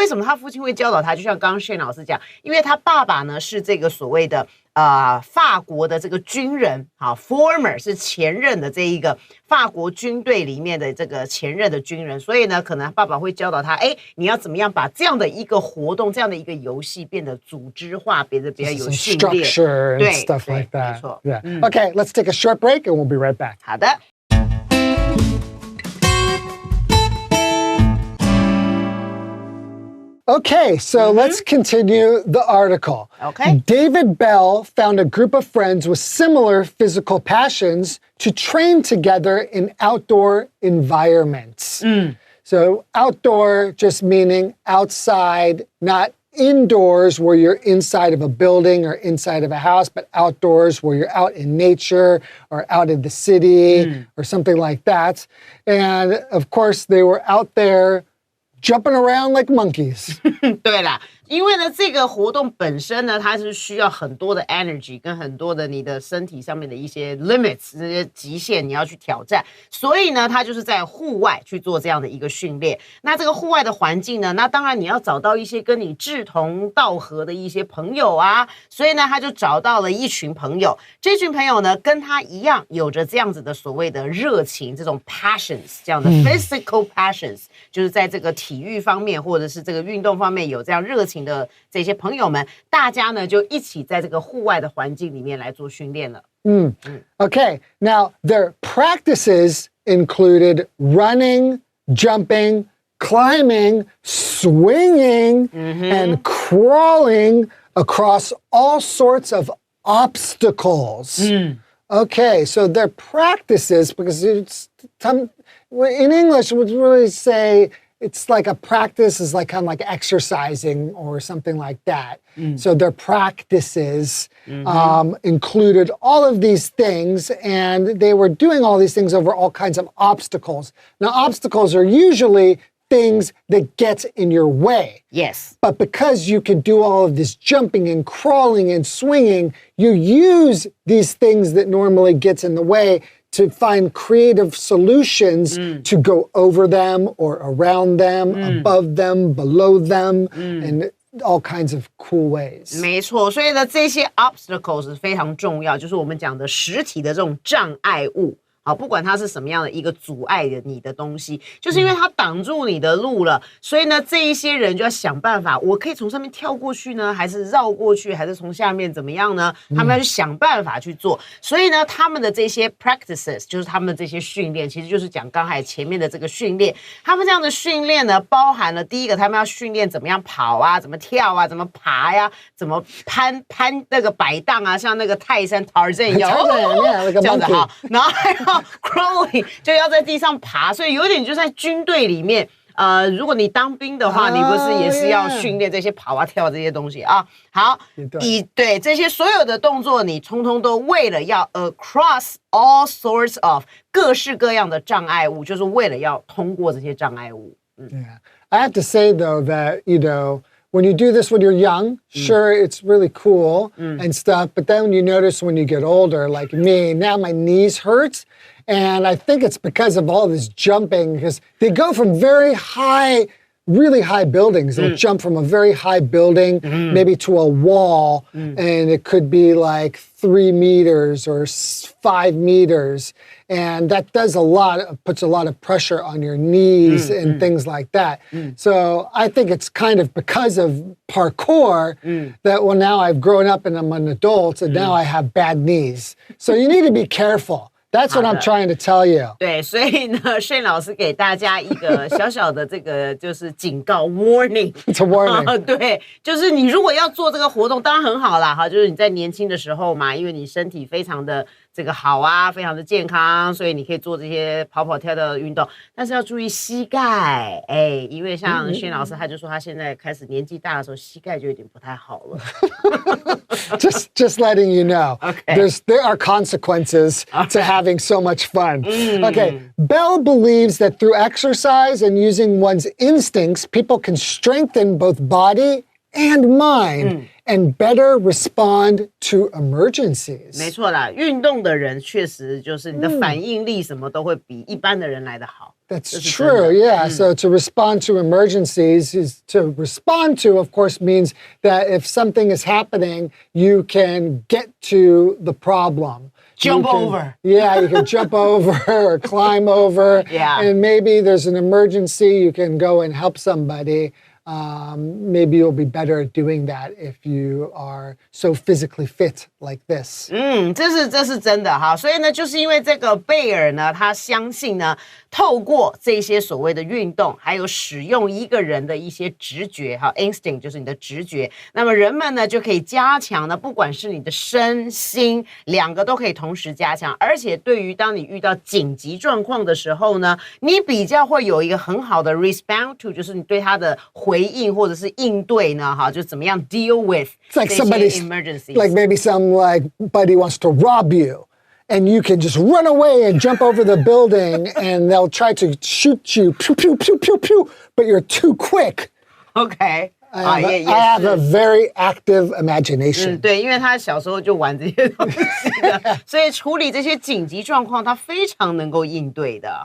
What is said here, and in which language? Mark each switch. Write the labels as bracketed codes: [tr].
[zh] 为什么他父亲会教导他？就像刚刚 Shane 老师讲，因为他爸爸呢是这个所谓的法国的这个军人，好 ，former 是前任的这一个法国军队里面的这个前任的军人，所以呢，可能爸爸会教导他，哎，你要怎么样把这样的一个活动、这样的一个游戏变得组织化，变得比较有训练 [en] structure and stuff like that. [zh] 没错 [en] Yeah. Okay, let's take a short break and we'll be right back. [zh] 好的。 [en] Okay, so let's continue the article. Okay. David Bell found a group of friends with similar physical passions to train together in outdoor environments. So outdoor just meaning outside, not indoors where you're inside of a building or inside of a house, but outdoors where you're out in nature or out in the city or something like that. And of course, they were out there jumping around like monkeys. [zh] 对啦，因为呢，这个活动本身呢，它是需要很多的 energy 跟很多的你的身体上面的一些 limits 这些极限你要去挑战，所以呢，它就是在户外去做这样的一个训练。那这个户外的环境呢，那当然你要找到一些跟你志同道合的一些朋友啊，所以呢，他就找到了一群朋友。这群朋友呢，跟他一样有着这样子的所谓的热情，这种 passions， 这样的 [en] physical passions， [zh] 就是在这个体育方面或者是这个运动方面有这样热情的这些朋友们，大家呢就一起在这个户外的环境里面来做训练了。 [en] Okay, now their practices included running, jumping, climbing, swinging, and crawling across all sorts of obstacles. Okay, so their practices, because in English, would really say it's like a practice is like kind of like exercising or something like that. So their practices included all of these things, and they were doing all these things over all kinds of obstacles. Now, obstacles are usually things that get in your way. Yes. But because you can do all of this jumping and crawling and swinging, you use these things that normally gets in the way to find creative solutions to go over them or around them, above them, below them, and all kinds of cool ways. [zh] 没错，所以呢，这些 obstacles 是非常重要，就是我们讲的实体的这种障碍物。好，不管它是什么样的一个阻碍的你的东西，就是因为它挡住你的路了，所以呢，这一些人就要想办法，我可以从上面跳过去呢，还是绕过去，还是从下面怎么样呢？他们要去想办法去做。所以呢，他们的这些 practices 就是他们的这些训练，其实就是讲刚才前面的这个训练。他们这样的训练呢，包含了第一个，他们要训练怎么样跑啊，怎么跳啊，怎么爬呀，怎么攀那个摆荡啊，像那个泰山 Tarzan 一样，这样子哈，然后还要crawling 就要在地上爬，所以有点就在军队里面。如果你当兵的话，你不是也是要训练这些跑啊跳这些东西啊？好，对这些所有的动作，你通通都为了要 [en] across all sorts of [zh] 各式各样的障碍物，就是为了要通过这些障碍物。 [en] Yeah, I have to say though that when you do this when you're young, sure, it's really cool and stuff. But then you notice when you get older, like me, now my knees hurt. And I think it's because of all this jumping, because they go from very high, really high buildings. They'll jump from a very high building, maybe to a wall, and it could be like 3 meters or 5 meters. And that puts a lot of pressure on your knees and things like that. So I think it's kind of because of parkour that now I've grown up and I'm an adult and now I have bad knees. So you need to be careful. That's what I'm trying to tell you. [zh] 对，所以呢，Shane 老师给大家一个小小的这个就是警告 warning。 [en] It's a warning. [zh] 对，就是你如果要做这个活动，当然很好啦，哈，就是你在年轻的时候嘛，因为你身体非常的这个好啊，非常的健康，所以你可以做这些跑跑跳跳的运动，但是要注意膝盖，因为像Shane老师他就说他现在开始年纪大的时候，膝盖就有点不太好了。 [en] just letting you know. Okay. There are consequences to having so much fun. Okay. Bell believes that through exercise and using one's instincts, people can strengthen both body and mind and better respond to emergencies. [zh] 没错啦，运动的人确实就是你的反应力什么都会比一般的人来得好。 [en] That's true, yeah. So to respond to emergencies of course, means that if something is happening, you can get to the problem. Jump over. Yeah, you can jump over or climb over. Yeah. And maybe there's an emergency, you can go and help somebody. maybe you'll be better at doing that if you are so physically fit like this. [zh] 这是真的哈，所以呢，就是因为这个贝尔呢，他相信呢，透过这些所谓的运动，还有使用一个人的一些直觉哈 ，instinct 就是你的直觉，那么人们呢就可以加强呢，不管是你的身心两个都可以同时加强，而且对于当你遇到紧急状况的时候呢，你比较会有一个很好的 [en] respond to， [zh] 就是你对他的回应或者是应对呢，哈，就怎么样 [en] deal with It's like [zh] 这些 [en] somebody's emergencies， like maybe somebody wants to rob you. And you can just run away and jump over the building, and they'll try to shoot you, pew, pew, pew, pew, pew, but you're too quick. OK， I have a very active imagination. [zh] 对，因为他小时候就玩这些东西的，所以处理这些紧急状况，他非常能够应对的。